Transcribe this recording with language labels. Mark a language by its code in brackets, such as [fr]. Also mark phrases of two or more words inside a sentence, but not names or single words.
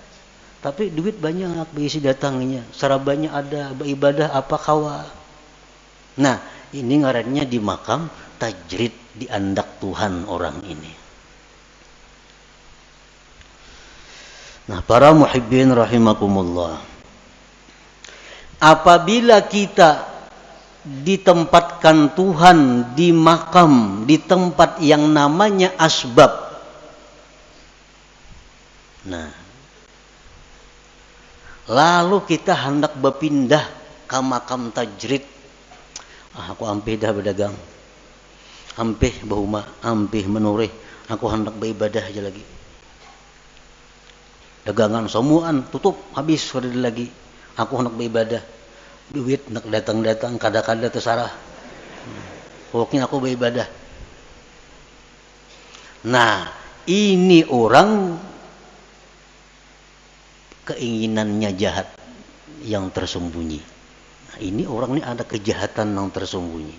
[bjn] Tapi duit banyak beisi datangnya. Sarabanya ada, beribadah apa kawa. Nah, ini ngarannya di makam tajrid, diandak Tuhan orang ini. [id] Nah, para [ar] muhibbin rahimakumullah. [id] Apabila kita ditempatkan Tuhan di makam, di tempat yang namanya asbab. Nah, lalu kita hendak berpindah ke makam tajrid. [bjn] Aku ampih dah berdagang. Ampih bahuma, ampih menurih, aku hendak beribadah aja lagi. Dagangan semuaan tutup, habis sudah lagi. [id] Aku hendak beribadah. Duit hendak datang-datang, [bjn] kada-kada terserah. [id] Pokoknya aku beribadah. Nah, ini orang keinginannya jahat yang tersembunyi. Nah, ini orang ini ada kejahatan yang tersembunyi.